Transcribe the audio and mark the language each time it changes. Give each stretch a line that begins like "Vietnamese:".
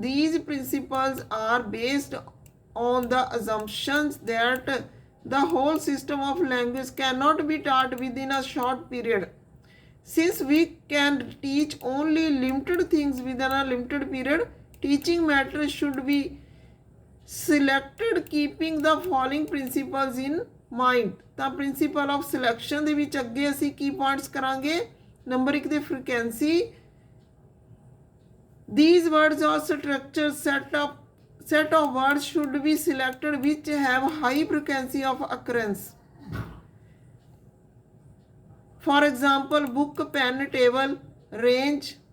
English: These principles are based on the assumptions that the whole system of language cannot be taught within a short period. Since we can teach only limited things within a limited period, teaching matters should be selected keeping the following principles in mind.
Punjabi: ਤਾਂ principal of selection ਦੇ ਵਿੱਚ ਅੱਗੇ ਅਸੀਂ ਕੀ points ਕਰਾਂਗੇ? Number 1 ਦੇ frequency.
English: These words or structure set of words should be selected which have high frequency of occurrence. For example, book, pen, table. Range.